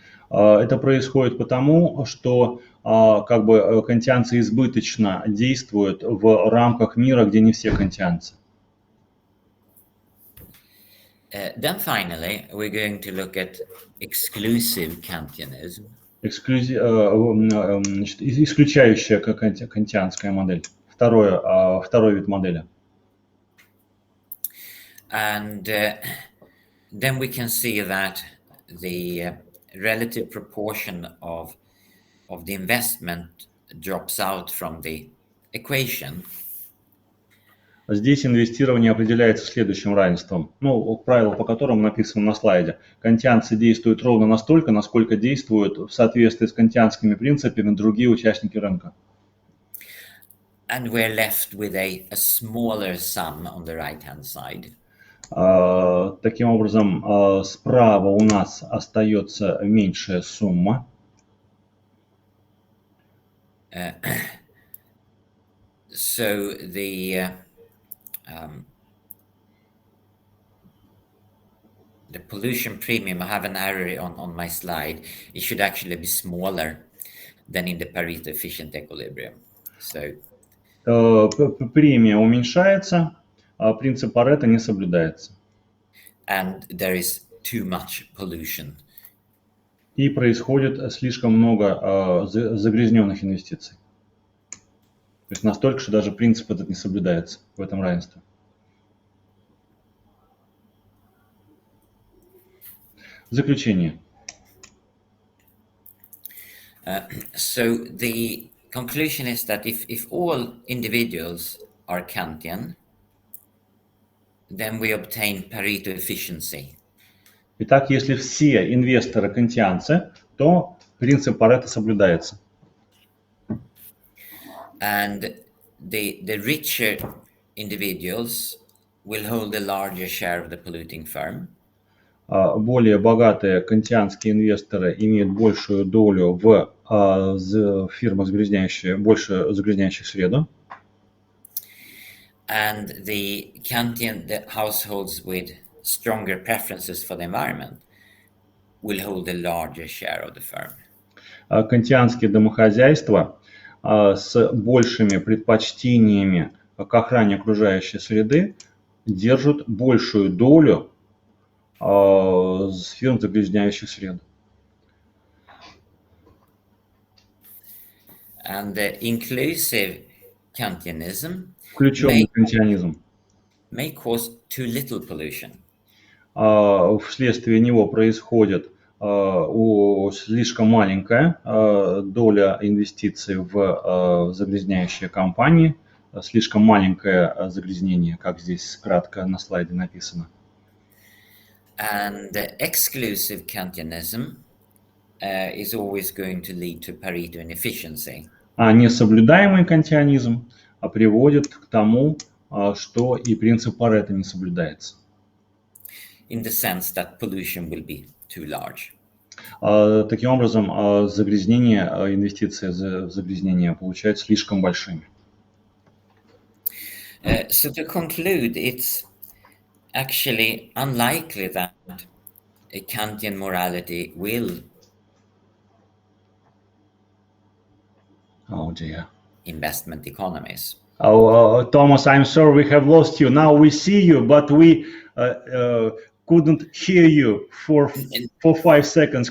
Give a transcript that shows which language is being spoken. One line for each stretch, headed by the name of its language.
Russian: Это происходит потому, что как бы кантианцы избыточно действуют в рамках мира, где не все кантианцы.
English: Then finally, we're going to look at exclusive Kantianism.
Russian: Значит, исключающая кантианская модель. Второй вид модели.
English: And then we can see that the relative proportion of the investment drops out from the equation.
Russian: Здесь инвестирование определяется следующим равенством. Ну, правило, по которому написано на слайде. Кантианцы действуют ровно настолько, насколько действуют в соответствии с кантианскими принципами другие участники рынка.
English: And we're left with a smaller sum on the right-hand side.
Russian: Таким образом, справа у нас остается меньшая сумма.
English: So the pollution premium, I have an error on my slide. It should actually be smaller than in the Pareto efficient equilibrium. So
Russian: премия уменьшается, а принцип Парето не соблюдается.
English: And there is too much pollution.
Russian: И происходит слишком много загрязненных инвестиций. То есть настолько, что даже принцип этот не соблюдается в этом равенстве. Заключение.
English: So the conclusion is that if all individuals are Kantian, then we obtain Pareto efficiency.
Russian: Итак, если все инвесторы кантианцы, то принцип Парето соблюдается.
English: And the richer individuals will hold a larger share of the polluting firm.
Russian: Более богатые кантианские инвесторы имеют большую долю в фирмах, больше загрязняющих среду.
English: And the households with stronger preferences for the environment will hold a larger share of the firm.
Russian: Кантианские домохозяйства с большими предпочтениями к охране окружающей среды держат большую долю фирм, загрязняющих среду.
English: And the inclusive Kantianism
Russian: Включенный кантианизм
English: may cause too little pollution.
Russian: Вследствие него происходит слишком маленькая доля инвестиций в загрязняющие компании, слишком маленькое загрязнение, как здесь кратко на слайде написано.
English: And the exclusive Kantianism is always going to lead to Pareto inefficiency.
Russian: А несоблюдаемый кантианизм приводит к тому, что и принцип Парето не соблюдается.
English: In the sense that pollution will be too large.
Russian: Таким образом, загрязнение, инвестиции в загрязнение получаются слишком большими.
English: So to conclude, it's actually unlikely that a Kantian morality will investment economies. Thomas, I'm sorry we have lost you. Now we see you, but we couldn't hear you for 5 seconds.